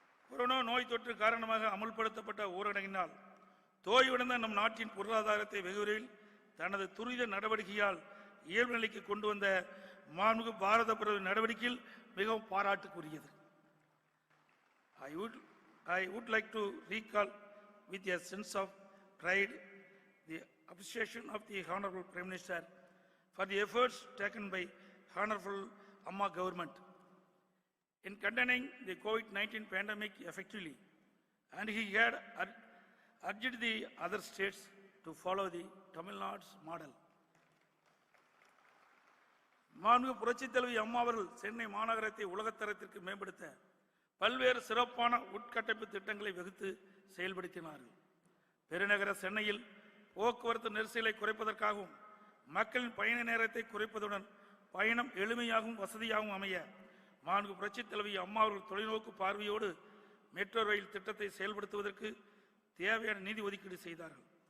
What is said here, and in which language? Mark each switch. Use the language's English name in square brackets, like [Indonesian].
[Tamil] Corona நோய் தொற்று காரணமாக அமுல்படுத்தப்பட்ட ஊரடங்கினால் தோய்வடைந்த நம் நாட்டின் பொருளாதாரத்தை வெகு விரைவில் தனது துரித நடவடிக்கையால் இயல்பு நிலைக்கு கொண்டு வந்த மாண்புமிகு பாரத பிரதமர் நடவடிக்கையில் மிகவும் பாராட்டுக்குரியது. [English] I would like to recall with a sense of pride the appreciation of the Honorable Prime Minister for the efforts taken by Honorable Amma government in containing the COVID-19 pandemic effectively, and he had urged the other states to follow the Tamil Nadu's model. [Tamil] மாண்புமிகு புரட்சித் தலைவி அம்மா அவர்கள் சென்னை மாநகரத்தை உலகத்தரத்திற்கு மேம்படுத்த பல்வேறு சிறப்பான உட்கட்டமைப்பு திட்டங்களை வகுத்து செயல்படுத்தினார்கள். பெருநகர சென்னையில் போக்குவரத்து நெரிசலை குறைப்பதற்காகவும் மக்களின் பயண நேரத்தை குறைப்பதுடன் பயணம் எளிமையாகவும் வசதியாகவும் அமைய மாண்புமிகு புரட்சித் தலைவி அம்மா அவர்கள் தொலைநோக்கு பார்வையோடு மெட்ரோ ரயில் திட்டத்தை செயல்படுத்துவதற்கு தேவையான நிதி ஒதுக்கீடு செய்தார்கள்.